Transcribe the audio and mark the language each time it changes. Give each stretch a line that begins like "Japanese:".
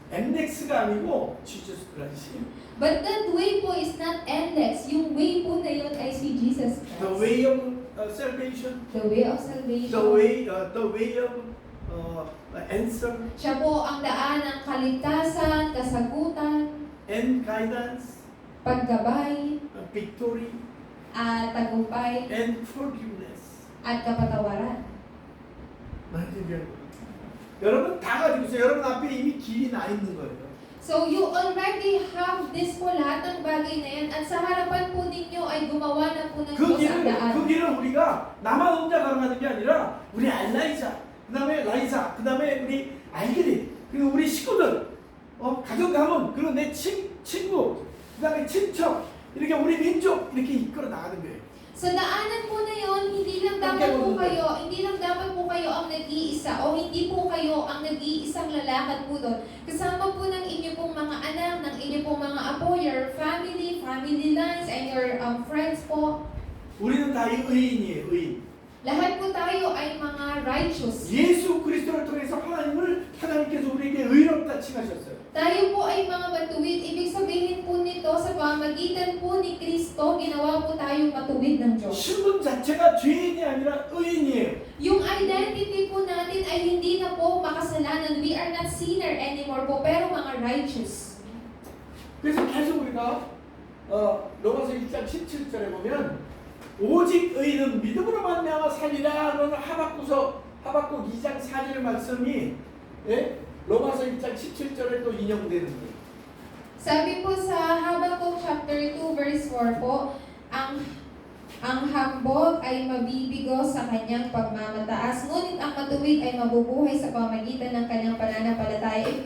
Korean: MX가 아니고 Jesus Christ.
English: But that way po is not endless.
Filipino: Yung way po na yun ay si Jesus Christ.
English: The way of salvation, The way of salvation. the way of answer
Filipino: Siya po ang daan ng kaligtasan, kasagutan,
English: and guidance,
Filipino: paggabay,
English: victory
Filipino: at tagumpay,
English: and forgiveness.
Filipino: at kapatawaran.
Korean: 맞으면 여러분 다 가지고 있어요. 여러분 앞에 이미 길이 나 있는 거예요.
English: So you already have this
Filipino: po, lahat ng bagay na yan, at sa harapan po ninyo ay gumawa na po ng 그 Diyos ang daan.
Korean: 길을 우리가 나만 혼자 걸어가는 게 아니라 우리 알라이자, 그다음에 라이사, 그다음에 우리 알기리, 그리고 우리 식구들, 가정 가문, 그리고 내 친구, 그다음에 친척, 이렇게 우리 민족 이렇게 이끌어 나가는 거예요.
Filipino: Sa daanan po na yon, hindi lang dapat po kayo ang nag-iisa o hindi po kayo ang nag-iisang lalakad po doon. Kasama po ng inyo pong mga anak, ng inyo pong mga apo,
English: your family lines, and your friends
Filipino: po.
Korean: 우리는 다 의인이에요, 의인.
Filipino: Lahat po tayo ay mga righteous.
Korean: 예수 그리스도를 통해서 하나님께서 우리에게 의롭다 칭하셨어요.
Filipino: Tayo po ay mga matuwid. Ibig sabihin po nito, sa pamagitan po ni Kristo, ginawa po tayong matuwid ng Diyos.
Korean: 신분 자체가 죄인이 아니라 의인이에요.
Filipino: Yung identity po natin ay hindi na po makasalanan.
English: We are not sinner anymore po,
Filipino: pero mga
English: righteous.
Korean: 그래서 계속 우리가 로마서 1장 17절에 보면 오직 의인은 믿음으로 말미암아 살리라 하는 하박국 2장 4절 말씀이 로마서 1장 17절에 또 인용되는 거예요.
Filipino: Sabi po sa Habakkuk chapter 2 verse 4 po, ang hambog ay mabibigo sa kanyang pagmamataas, ngunit ang matuwid ay mabubuhay sa pamagitan ng kanyang pananampalataya.